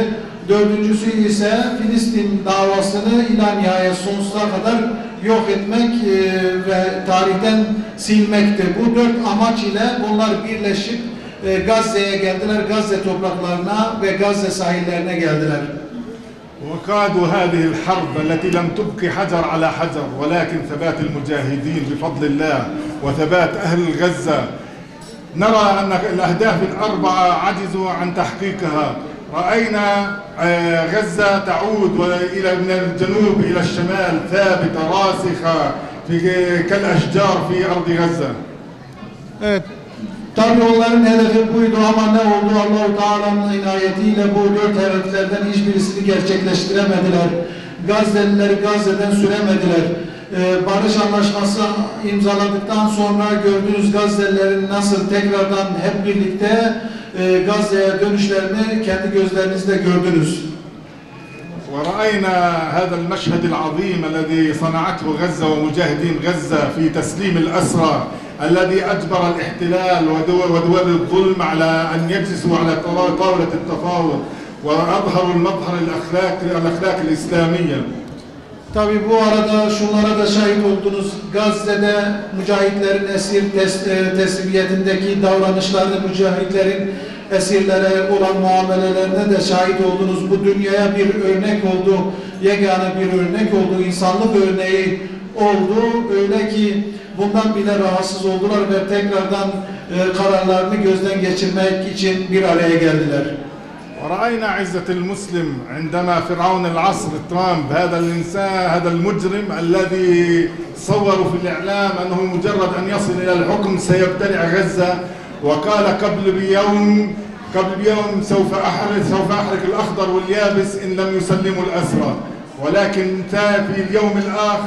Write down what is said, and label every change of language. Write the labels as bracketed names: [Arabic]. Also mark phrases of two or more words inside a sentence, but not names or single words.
[Turkish] Dördüncüsü ise Filistin davasını ila nihayet sonsuza kadar yok etmek ve tarihten silmekti. Bu 4 amaç ile bunlar birleşip Gazze'ye geldiler, Gazze topraklarına ve Gazze sahillerine geldiler. [Arabic] وقادوا هذه الحرب التي لم تبقي حجر على حجر، ولكن ثبات المجاهدين بفضل الله وثبات أهل غزة. نرى أن الأهداف ال4 عجزوا عن تحقيقها. رأينا غزة تعود من الجنوب إلى الشمال ثابتة راسخة كالأشجار في أرض غزة. [Turkish] Evet. Tabi onların hedefi buydu ama ne oldu? Allah-u Teala'nın inayetiyle bu 4 hedeflerden hiçbirisini gerçekleştiremediler. Gazze'lileri Gazze'den süremediler. Barış anlaşması imzaladıktan sonra gördüğünüz Gazze'lilerin nasıl tekrardan hep birlikte Gazze'ye dönüşlerini kendi gözlerinizle gördünüz. [Arabic] ورأينا هذا المشهد العظيم الذي صنعته غزة ومجاهدين غزة في تسليم الأسرى الذي أجبر الاحتلال ودول الظلم على أن يجلسوا على طاولة التفاوض وأظهروا المظهر الأخلاق الإسلامية. [Turkish] Tabii bu arada şunlara da şahit oldunuz. Gazze'de mücahitlerin esir teslimiyetindeki davranışlarını, mücahitlerin esirlere olan muamelelerine de şahit oldunuz. Bu dünyaya bir örnek oldu, yegane bir örnek oldu, insanlık örneği oldu. Öyle ki bundan bile rahatsız oldular ve tekrardan kararlarını gözden geçirmek için bir araya geldiler. [Arabic] ورأينا عزة المسلم عندما فرعون العصر ترامب هذا الإنسان هذا المجرم الذي صوروا في الإعلام أنه مجرد أن يصل إلى الحكم سيبتلع غزة وقال قبل بيوم سوف أحرق الأخضر واليابس إن لم يسلموا الأسرى، ولكن في اليوم الآخر